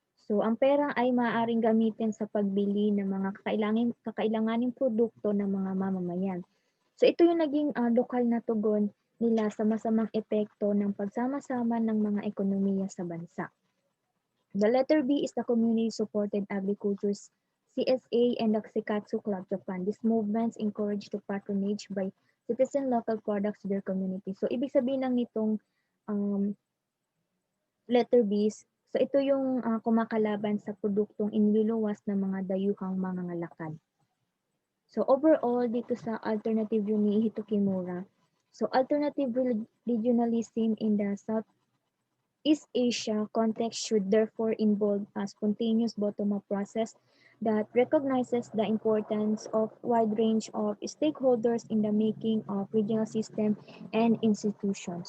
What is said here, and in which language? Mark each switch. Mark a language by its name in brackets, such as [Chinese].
[Filipino] So, ang pera ay maaaring gamitin sa pagbili ng mga kakailanganing produkto ng mga mamamayan. So, ito yung naging lokal na tugon nila sa masamang epekto ng pagsama-sama ng mga ekonomiya sa bansa. [English] The letter B is the community-supported agriculture's CSA and the Sekatsu Club Japan. These movements encourage the patronage by citizen local products to their community. [Filipino] So, ibig sabihin lang nitong letter B, so ito yung kumakalaban sa produktong iniluluwas ng mga dayuhang mangangalakal. [English] So overall, [Filipino] dito sa [English] alternative view ni Hitokimura, so alternative regionalism in the Southeast Asia context should therefore involve a spontaneous bottom-up process that recognizes the importance of wide range of stakeholders in the making of regional system and institutions.